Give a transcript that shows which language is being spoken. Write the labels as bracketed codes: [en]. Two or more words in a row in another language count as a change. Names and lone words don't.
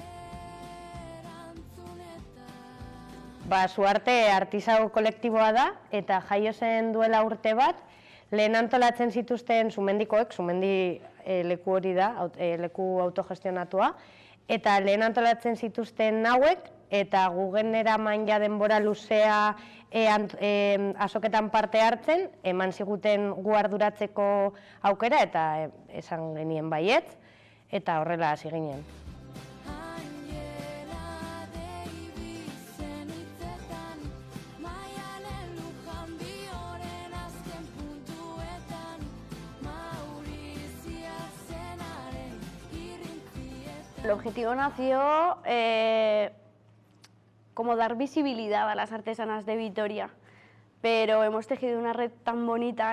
[eu] Zuarte artisau kolektiboa da eta jaio zen duela urte bat, lehen antolatzen zituzten Zumendikoek, Zumendi leku hori da, leku autogestionatua, eta lehen antolatzen zituzten hauek, eta gugen eraman ja denbora luzea azoketan parte hartzen, eman ziguten gu arduratzeko aukera, eta esan genien baietz, eta horrela hasi ginen. [es] El objetivo nació como dar visibilidad a las artesanas de Vitoria, pero hemos tejido una red tan bonita